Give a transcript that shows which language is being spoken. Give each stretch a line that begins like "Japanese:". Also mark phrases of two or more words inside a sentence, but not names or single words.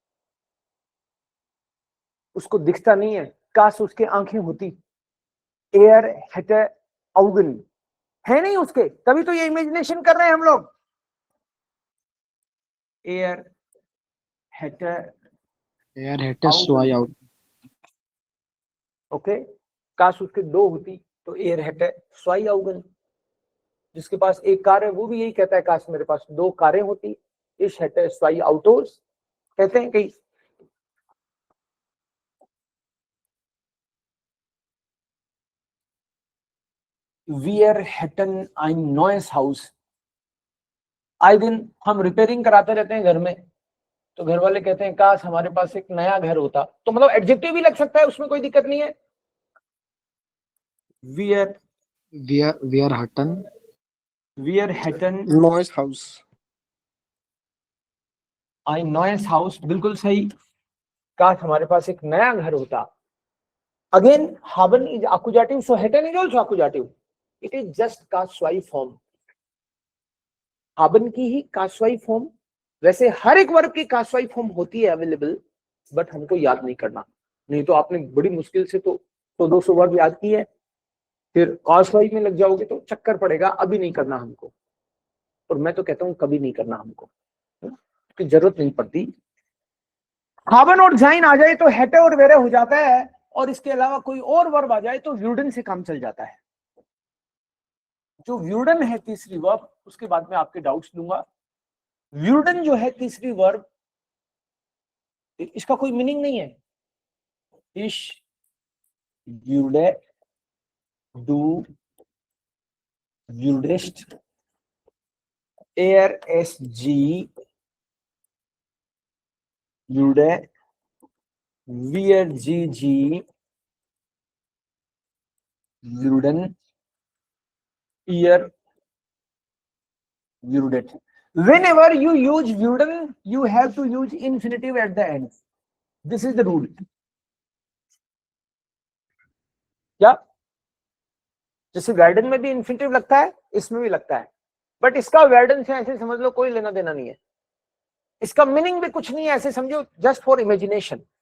Hindi: उसको दिखता नहीं है, काश उसके आंखें होती,
German: Er hätte Augen,
Hindi: है नहीं उसके, तभी तो ये इमेजिनेशन कर रहे हैं हम लोग।
German: Er hätte Er hätte zwei Augen।
Hindi: ओके, काश उसके दो होती तो
German: Er hätte zwei Augen.
Hindi: जिसके पास एक कार है वो भी यही कहता है काश मेरे पास दो कारें होती,
German: ich hätte zwei Autos
Hindi: कहते हैं कई।
German: Wir hätten ein neues Haus।
Hindi: आए दिन हम रिपेयरिंग कराते रहते हैं घर में, तो घर वाले कहते हैं काश हमारे पास एक नया घर होता, तो मतलब एडजेक्टिव भी लग सकता है, उसमें कोई दिक्कत नहीं है।
German: Wir hätten neues Haus. ein neues Haus,
Hindi: बिल्कुल सही, काश हमारे पास एक नया घर होता।
English: अगेन haben is accusative, so hätten is also accusative, it is just काशवाई फॉर्म।
Hindi: haben की ही काशवाई फॉर्म, वैसे हर एक वर्ब की काशवाई फॉर्म होती है अवेलेबल, बट हमको याद नहीं करना, नहीं तो आपने बड़ी मुश्किल से तो 200 वर्ब याद की है, फिर काशवाई में लग जाओगे तो चक्कर पड़ेगा। अभी नहीं करना हमको, और मैं तो कहता हूं कभी नहीं करना हमको, की जरूरत नहीं पड़ती। haben और जाइन आ जाए तो हैटे और वेरे हो जाता है, और इसके अलावा कोई और वर्ब आ जाए तो व्यूडन से काम चल जाता है। जो व्यूडन है तीसरी वर्ब, उसके बाद में आपके डाउट्स लूंगा। व्यूडन जो है तीसरी वर्ब, इसका कोई मीनिंग नहीं है।
German: ich würde, du würdest, es sie würde, wir sie würden, ihr würdet।
English: Whenever you use würden, you have to use infinitive at the end. This is the rule।
Hindi: क्या जैसे वर्डन में भी इंफिनिटिव लगता है, इसमें भी लगता है, बट इसका वर्डन से ऐसे समझ लो कोई लेना देना नहीं है, इसका मीनिंग भी कुछ नहीं है, ऐसे समझो
English: just for imagination.